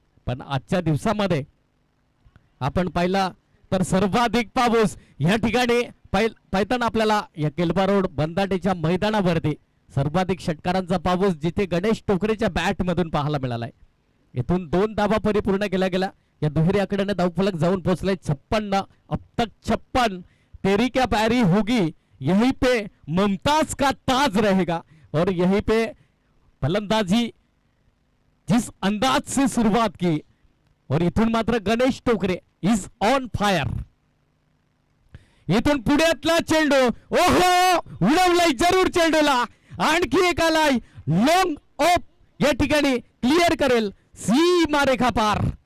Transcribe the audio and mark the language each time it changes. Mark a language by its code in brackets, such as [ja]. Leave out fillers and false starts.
[mr] पण आजच्या दिवसामध्ये आपण पाहिला तर सर्वाधिक पाऊस या ठिकाणी पाहताना आपल्याला या केलबा रोड बंदाटेच्या मैदानावरती सर्वाधिक षटकारांचा पाऊस जिथे गणेश टोकरेच्या बॅट मधून पाहायला मिळालाय. इथून 2 धावा परिपूर्ण केल्या गेल्या. या दुहेरी आकड्याने धावफलक जाऊन पोहोचलाय 56. [hi] अब तक 56. तेरी क्या पैरी होगी, यहीं पे मुमताज का ताज रहेगा. और यहीं पे फलंदाजी जिस अंदाज से शुरुआत की और [mr] इथून मात्र [hi] गणेश टोकरे [en] Is on fire. [mr] इथून पुढ्यातला चेंडू, ओहो उडवलाय जरूर चेंडूला. आणखी एक आलाय लॉंग ऑफ या ठिकाणी क्लिअर करेल सीमा रेखा पार.